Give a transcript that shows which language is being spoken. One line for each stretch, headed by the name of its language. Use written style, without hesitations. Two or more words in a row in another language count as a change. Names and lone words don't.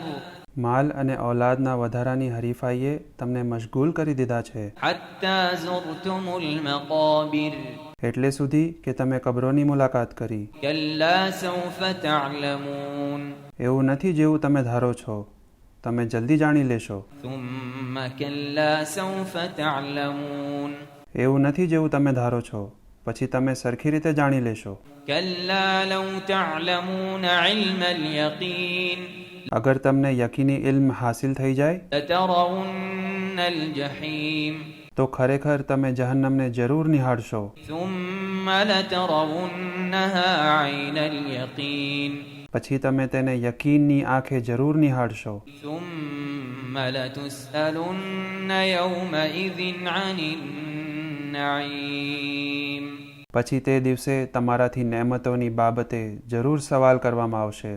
Gujarati: માલ અને ઔલાદના વધારાની હરીફાઈએ તમને મશગુલ કરી દીધા છે,
Arabic: حتى زرتم المقابر
Gujarati: એટલે સુધી કે તમે કબરોની મુલાકાત કરી.
Arabic: كلا سوف تعلمون
Gujarati: એવું નથી જેવું તમે ધારો છો, તમે જલ્દી જાણી લેશો.
Arabic: ثم كلا سوف تعلمون
Gujarati: એવું નથી જેવું તમે ધારો છો, પછી તમે સરખી રીતે જાણી લેશો.
Arabic: كلا لو تعلمون علم اليقين
Gujarati: અગર તમને યકીની ઇલ્મ હાસિલ થઈ જાય
Arabic: لترون الجحيم
Gujarati: તો ખરેખર તમે જહન્નમને જરૂર નિહાળશો.
Arabic: ثم لترونها عين اليقين
Gujarati: પછી તમે તેને યકીનની આંખે જરૂર નિહાળશો.
Arabic: ثم لتسألن يومئذ عن النعيم
Gujarati: પછી તે દિવસે તમારાથી નેમતોની બાબતે જરૂર સવાલ કરવામાં આવશે.